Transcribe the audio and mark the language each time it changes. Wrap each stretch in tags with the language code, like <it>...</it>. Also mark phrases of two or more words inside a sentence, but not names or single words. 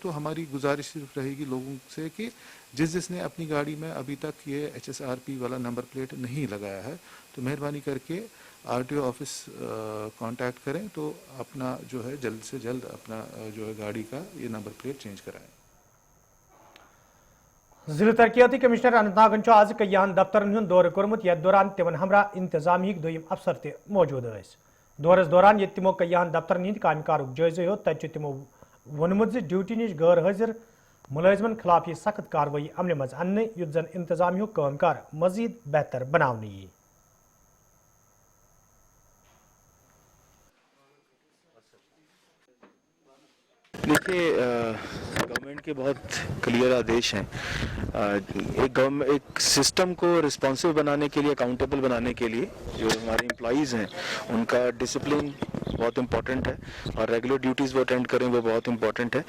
<hi>तो हमारी गुजारिश सिर्फ रहेगी लोगों से कि जिसने अपनी गाड़ी में अभी तक ये HSRP वाला नंबर प्लेट नहीं लगाया है तो मेहरबानी करके RTO ऑफिस कांटेक्ट करें, तो अपना जो है जल्द से जल्द अपना जो है गाड़ी का ये नंबर प्लेट चेंज कराएं।</hi> <ks>जिला तरक्याती कमिश्नर अनंतनागन आज कयान दफ्तरन हुंद दौर कोर्मुत, यथ दौरान तिमन हमरा इंतजामिक दोयम अफसर ते मौजूद स। दौरस दौरान ये तिमो कयान दफ्तरन हंद कामकारुक जायजा हो, तत तिमो वोनमुत ड्यूटी निश गैर हाजिर मुलाजिमन खिलाफ यह सख्त कार्रवाई अमल मज अन्न, युत जन इंतजामिया कामकार मजीद बेहतर बनाने यी।</ks> <hi>देखिए, गवर्नमेंट के बहुत क्लियर आदेश हैं। एक सिस्टम को रिस्पॉन्सिव बनाने के लिए, अकाउंटेबल बनाने के लिए जो हमारे एम्प्लॉइज़ हैं उनका डिसिप्लिन बहुत इम्पोर्टेंट है और रेगुलर ड्यूटीज़ वो अटेंड करें वो बहुत इम्पोर्टेंट है।</hi>